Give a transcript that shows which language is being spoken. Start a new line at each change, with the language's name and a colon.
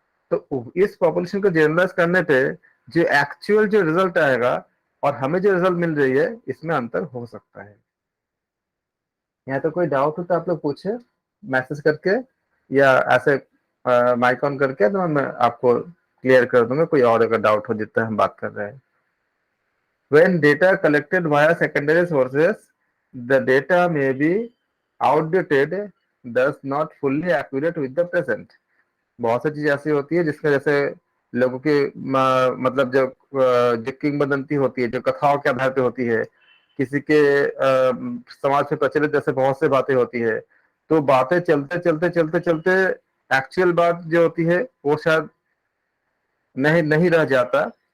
Hindi: तो इस पॉपुलेशन को जनरलाइज करने पे जो एक्चुअल जो रिजल्ट आएगा और हमें जो रिजल्ट मिल रही है, इसमें अंतर हो सकता है। यहाँ तो कोई डाउट हो तो आप लोग पूछे मैसेज करके या ऐसे माइक ऑन करके, तो मैं आपको क्लियर कर दूंगा कोई और अगर डाउट हो जितना हम बात कर रहे हैं।
English: When data collected via secondary sources, the data may be outdated, thus not fully accurate with the present.
Hindi: बहुत सी चीज ऐसी होती है जिसमें जैसे लोगों की मतलब जो किंवदंती होती है, जो कथाओं के आधार पे होती है, किसी के समाज में प्रचलित जैसे बहुत से बातें होती है, तो बातें चलते चलते चलते चलते एक्चुअल बात जो होती है वो शायद नहीं नहीं रह जाता।